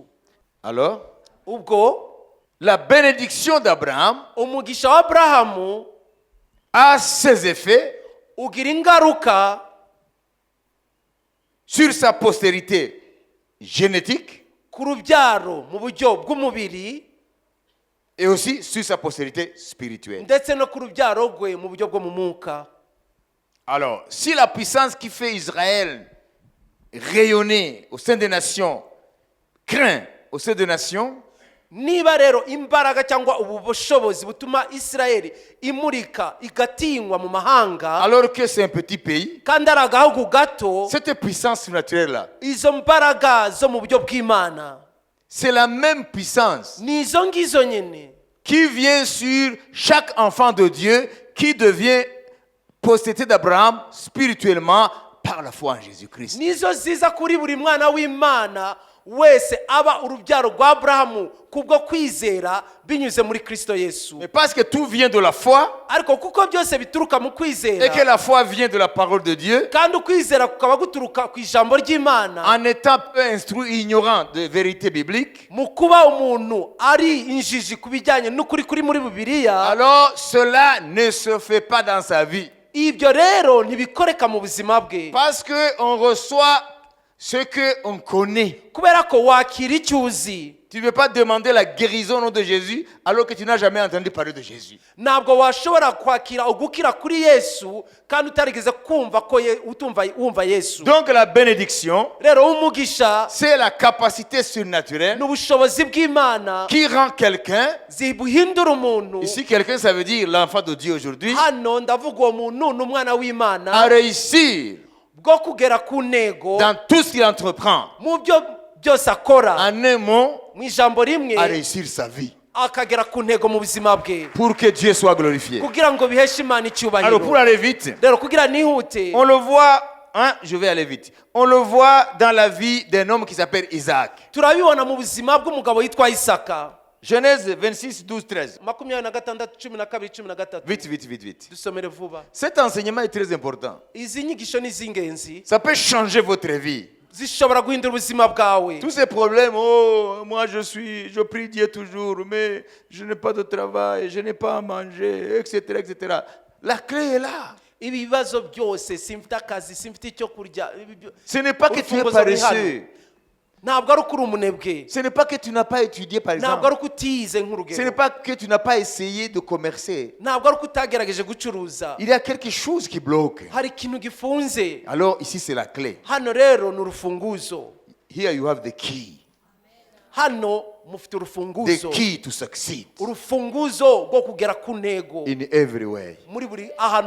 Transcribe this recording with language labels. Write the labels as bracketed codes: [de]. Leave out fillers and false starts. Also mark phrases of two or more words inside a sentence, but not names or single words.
[fr] Alors, [rw] Ubwo [fr] la bénédiction d'Abraham [rw] umugisha wa Aburahamu [fr] a ses effets [rw] ugira ingaruka [fr] sur sa postérité génétique [rw] ku rubyaro mu buryo bw'umubiri [fr] et aussi sur sa postérité spirituelle. [rw] ndetse no ku rubyaro rwe mu buryo bwo mu mwuka. [fr] Alors, si la puissance qui fait Israël rayonner au sein des nations craint au sein des nations, [rw] Niba rero imbaraga cyangwa ubu bushobozi butuma Isirayeli imurika igatinywa mu mahanga [fr] alors que c'est un petit pays, [rw] kandi ari agahugu gato, [fr] cette puissance naturelle-là, [rw] izo mbaraga zo mu buryo bw'Imana [fr] c'est la même puissance [rw] ni izo ngizo nyine [fr] qui vient sur chaque enfant de Dieu qui devient postérité d'Abraham spirituellement par la foi en Jésus-Christ. [rw] nizo ziza kuri buri mwana w'Imana wese aba urubyaro rwa Aburahamu kubwo kwizera binyuze muri Kristo Yesu. [fr] Mais parce que tout vient de la foi [rw] Ariko kuko byose bituruka mu [fr] et que [rw] kwizera [fr] la foi vient de la parole de Dieu, [rw] kandi ukwizera kukaba guturuka ku ijambo ry'Imana, [fr] en étant peu instruit, ignorant de vérité biblique, [rw] mu kuba umuntu ari injiji ku bijyanye n'ukuri kuri muri Bibiliya, [fr] alors cela ne se fait pas dans sa vie. [rw] ibyo rero ntibikoreka mu buzima bwe [fr] Parce qu'on reçoit ce qu'on connaît. [rw] kubera ko wakira icyo uzi. [fr] Tu ne veux pas demander la guérison au nom de Jésus alors que tu n'as jamais entendu parler de Jésus. [rw] Ntabwo washobora kwakira ugukira kuri Yesu kandi utarigeze kumva ko wumva Yesu. [fr] Donc la bénédiction, [rw] Rero umugisha [fr] c'est la capacité surnaturelle [rw] n'ubushobozi bw'Imana [fr] qui rend quelqu'un, [rw] zibuhindura umuntu. [fr] ici quelqu'un ça veut dire l'enfant de Dieu aujourd'hui, [rw] Hano ndavuga uwo muntu ni umwana w'Imana [fr] à réussir [rw] bwo kugera ku ntego [fr] dans tout ce qu'il entreprend. [rw] mu byo byose akora, [fr] En un mot, [rw] mu ijambo rimwe [fr] à réussir sa vie. [rw] akagera ku ntego mu buzima bwe [fr] Pour que Dieu soit glorifié. [rw] kugira ngo biheshe Imana [fr] Alors pour [rw] icyubahiro. [fr] aller vite, [rw] Rero kugira nihute, [fr] on le voit, hein, je vais aller vite. On le voit dans la vie d'un homme qui s'appelle Isaac. [rw] turabibona mu buzima bw'umugabo yitwa Isaka. [fr] Genèse 26, 12, 13. [rw] 26:12-13. [fr] Vite, vite, vite, vite. [rw] Dusomere vuba. [fr] Cet enseignement est très important. [rw] Izi nyigisho ni iz'ingenzi, [fr] Ça peut changer votre vie. [rw] zishobora guhindura ubuzima bwawe. [fr] Tous ces problèmes, oh, moi je prie Dieu toujours, mais je n'ai pas de travail, je n'ai pas à manger, etc., etc. La clé est là. [rw] Ibi bibazo byose, simfite akazi, simfite icyo kurya, [fr] Ce n'est pas que tu es [rw] urufunguzo ruri hano. [fr] paresseux. [rw] Ntabwo ari uko uri umunebwe, [fr] Ce n'est pas que tu n'as pas étudié, par [rw] ntabwo [fr] exemple. [rw] ari uko utiyize [fr] Ce n'est [rw] nk'urugero, [fr] pas que tu n'as pas essayé de commercer. [rw] ntabwo ari uko utagerageje gucuruza. [fr] Il y a quelque chose qui bloque. [rw] Hari ikintu gifunze. [fr] Alors ici, c'est la clé. [rw] Hano rero ni urufunguzo. [en] Here you have the key. [rw] Hano mufite [en] The [rw] urufunguzo, [en] key to succeed [rw] urufunguzo rwo kugera ku ntego [en] in every way. [rw] muri buri ahantu